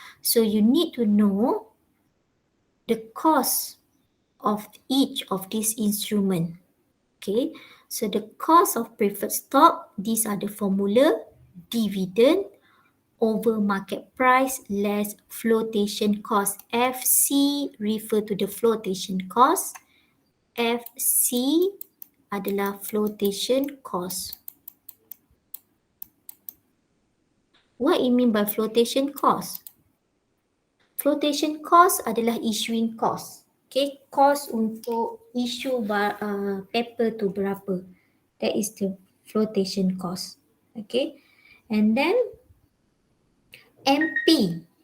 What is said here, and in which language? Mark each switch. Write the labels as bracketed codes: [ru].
[en] So you need to know the cost of each of these instrument. Okay, so the cost of preferred stock, these are the formula: dividend over market price less flotation cost. FC refer to the flotation cost. [id] FC adalah flotation cost. [en] What you mean by flotation cost? [id] Flotation cost adalah issuing cost. [en] Okay, [id] cost untuk issue paper tu berapa? [en] That is the flotation cost. Okay, and then MP.